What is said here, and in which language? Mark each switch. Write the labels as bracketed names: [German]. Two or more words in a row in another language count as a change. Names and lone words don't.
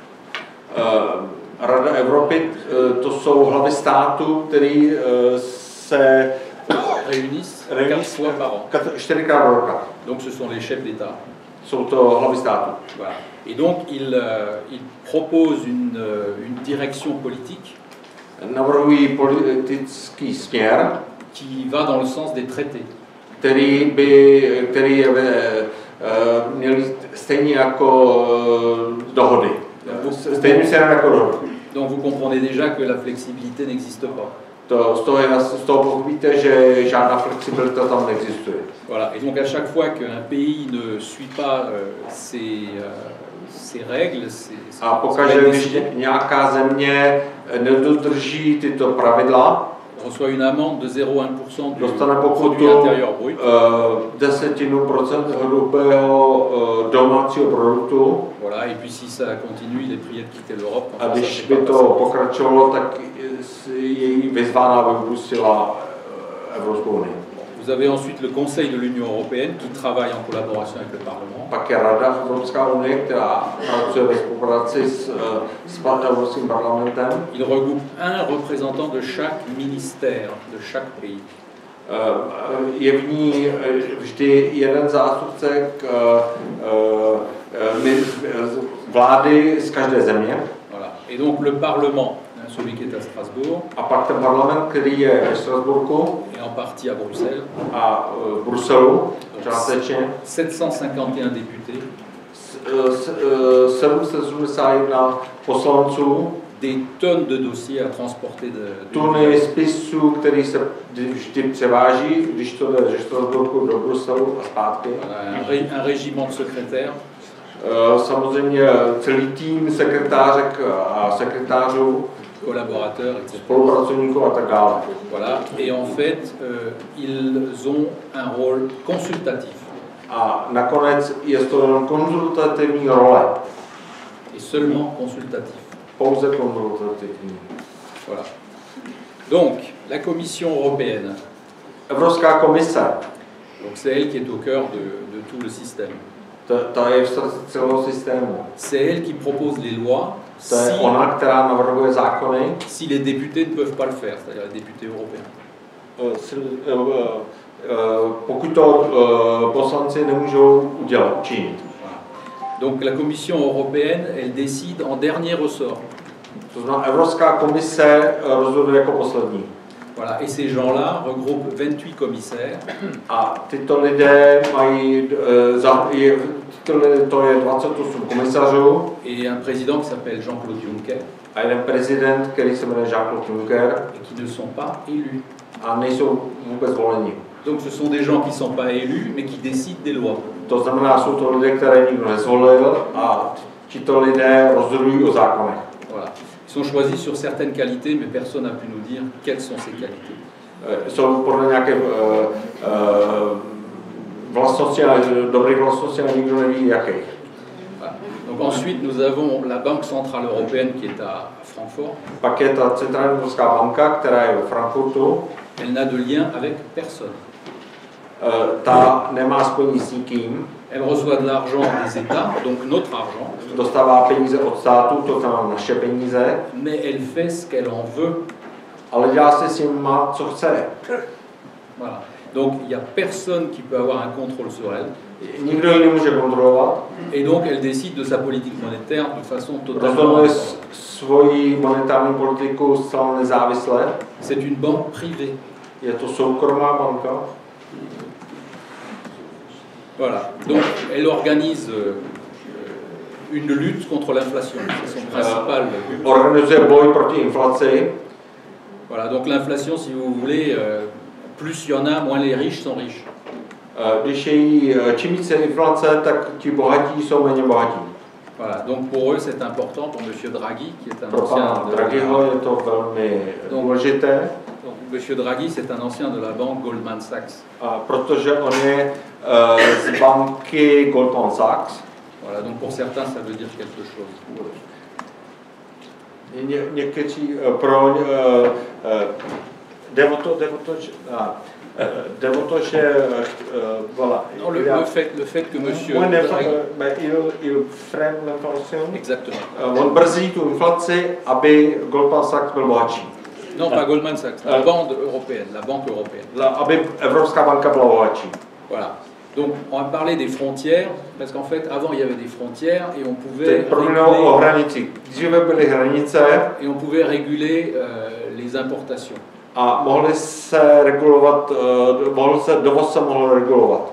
[Czech] Rada Evropy, to jsou hlavy států, který se [French] réunissent 4 fois par an. [Czech] 4krát do roka. [French] Donc ce sont les chefs d'État. [Czech] Jsou to hlavy států. [French] Voilà. Et donc il propose une direction politique. [Czech] Navrhují politický směr, [French] qui va dans le sens des traités. [Czech] Který je měl stejně jako dohody. Stejně směr jako dohody. [French] Donc vous comprenez déjà que la flexibilité n'existe pas. [Czech] Z toho pochopíte, že žádná flexibilita tam neexistuje. [French] Voilà. Et donc à chaque fois qu'un pays ne suit pas ses règles, [Czech] a pokaždé, když nějaká země nedodrží tyto pravidla, [French] reçoit une amende de 0,1% du produit intérieur brut. [Czech] 10% hrubého domácího produktu. [French] Voilà, et puis si ça continue, il est prié de quitter l'Europe. [Czech] A když by to pokračovalo, tak její vyzvána aby opustila Evropskou unii. [French] Vous avez ensuite le Conseil de l'Union européenne qui travaille en collaboration avec le Parlement. [Czech] Pak je Rada Evropská unie, která pracuje ve spolupráci s Evropským parlamentem. [French] Il regroupe un représentant de chaque ministère de chaque pays. [Czech] Je v ní vždy jeden zástupce vlády z každé země. [French] Voilà. Et donc le Parlement, celui qui est à Strasbourg. [Czech] A pak ten parlament, který je ve Strasburku. [French] Et en partie à Bruxelles. [Czech] A v Bruselu, částečně. [French] 751 députés. [Czech] 771 poslanců. [French] Des tonnes de dossiers à transporter [Czech] tuny spisů, který se vždy převáží, když to jde ze Strasburku do Bruselu a zpátky. [French] Un régiment de secrétaires. [Czech] Samozřejmě celý tým sekretářek a sekretářů, [French] collaborateurs, etc. [Czech] Spolupracovníků a tak dále. [French] Voilà. Et en fait, ils ont un rôle consultatif. [Czech] A nakonec je to jenom konzultativní role. [French] Et seulement consultatif. [Czech] Pouze konzultativní. [French] Voilà. Donc, la Commission européenne. [Czech] Evropská komise. [French] Donc c'est elle qui est au cœur de tout le système. [Czech] Ta je v srdci celého systému. [French] C'est elle qui propose les lois [Czech] To je ona, která navrhuje zákony. [French] si les députés ne peuvent pas le faire, c'est-à-dire les députés européens. [Czech] Pokud to poslanci nemůžou udělat, učinit. [French] Donc la Commission européenne, elle décide en dernier ressort. [Czech] To znamená, Evropská komise rozhoduje jako poslední. [French] Voilà, et ces gens-là regroupent 28 commissaires. [Czech] A tyto lidé mají, to je 28 komisařů. [French] Et un président qui s'appelle Jean-Claude Juncker. [Czech] A jeden prezident, který se jmenuje Jean-Claude Juncker. [French] Et qui ne sont pas élus. [Czech] A nejsou vůbec voleni. [French] Donc ce sont des gens qui ne sont pas élus, mais qui décident des lois. [Czech] To znamená, jsou to lidé, které nikdo nezvolil a tito lidé rozhodují o zákonech. [French] Voilà. Ils sont choisis sur certaines qualités, mais personne n'a pu nous dire quelles sont ces qualités. [Czech] Jsou podle nějaké vlastnosti, dobré vlastnosti, ale nikdo neví jakých. [French] Voilà. Donc ensuite, nous avons la Banque centrale européenne qui est à Francfort. [Czech] Pak je ta centrální evropská banka, která je ve Frankfurtu. [French] Elle n'a de lien avec personne. [Czech] Ta nemá spojení s nikým. [French] Elle reçoit de l'argent des États, donc notre argent. [Czech] Dostává peníze od státu, to znamená naše peníze. [French] Mais elle fait ce qu'elle en veut. [Czech] Ale dělá si s nimi, co chce. [French] Voilà. Donc il n'y a personne qui peut avoir un contrôle sur elle. [Czech] Nikdo ji nemůže kontrolovat. [French] Et donc elle décide de sa politique monétaire de façon totalement. [Czech] Rozhoduje svoji monetární politiku zcela nezávisle. [French] C'est une banque privée. [Czech] Je to soukromá banka. [French] Voilà. Donc elle organise une lutte contre l'inflation. C'est son principal but. [Czech] Organizuje boj proti inflaci. [French] Voilà. Donc l'inflation, si vous voulez, plus il y en a, moins les riches sont riches. [Czech] Když je čím více inflace, tak ti bohatí jsou méně bohatí. [French] Voilà. Donc pour eux, c'est important. Pour Monsieur Draghi, qui est un [Czech] Pro [French] ancien. [Czech] pana Draghiho je to velmi důležité. [French] Donc Monsieur Draghi, c'est un ancien de la banque Goldman Sachs. [Czech] Protože on je z banky Goldman Sachs. [French] Voilà. Donc pour certains, ça veut dire quelque chose. [Czech] Někteří pro voilà. [French] Non, le fait que Monsieur il freine l'inflation. Exactement. [Czech] On brzdí tu inflaci, aby Goldman Sachs byl bohatší. [French] Non, pas Goldman Sachs, la banque européenne, la banque européenne. [Czech] Aby Evropská banka byla bohatší. [French] Voilà. Donc, on va parler des frontières, parce qu'en fait, avant, il y avait des frontières et on pouvait réguler les importations. [Czech] A mohli se regulovat, dovoz se mohl regulovat.